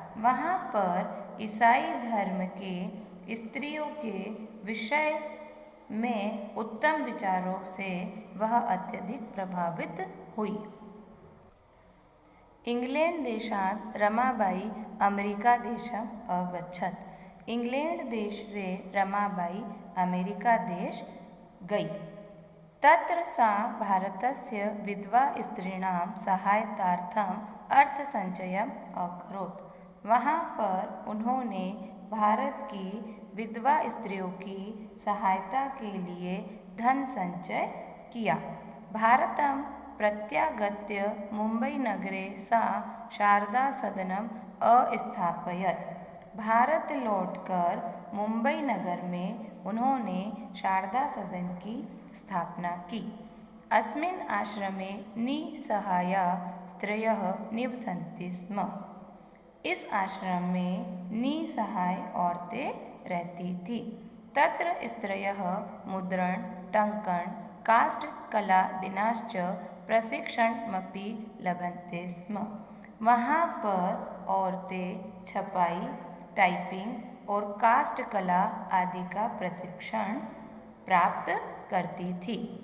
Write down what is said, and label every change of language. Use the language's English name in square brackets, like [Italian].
[Hindi] वहाँ पर ईसाई धर्म के स्त्रियों के विषय में उत्तम विचारों से वह अत्यधिक प्रभावित हुई। [Sanskrit] इंग्लैंड देशात् रमाबाई अमेरिका देशम् अगच्छत्। [Hindi] इंग्लैंड देश से रमाबाई अमेरिका देश गई। [Sanskrit] तत्र सा भारतस्य विधवा स्त्रीणां सहायतार्थम् अर्थसञ्चयम् अकरोत्। [Hindi] वहाँ पर उन्होंने भारत की विधवा स्त्रियों की सहायता के लिए धन संचय किया। [Sanskrit] भारतं प्रत्यागत्य मुम्बईनगरे सा शारदा सदनम् अस्थापयत्। [Hindi] भारत लौटकर मुंबई नगर में उन्होंने शारदा सदन की स्थापना की। [Sanskrit] अस्मिन् आश्रमे निसहाया स्त्रियः निवसन्ति स्म। [Hindi] इस आश्रम में निसहाय औरतें रहती थी। [Sanskrit] तत्र स्त्रियः मुद्रण, टङ्कण, काष्ठकलादिनाश्च प्रशिक्षणमपि लभन्ते स्म। [Hindi] वहाँ पर औरतें छपाई, टाइपिंग और काष्ठकला आदि का प्रशिक्षण प्राप्त करती थी।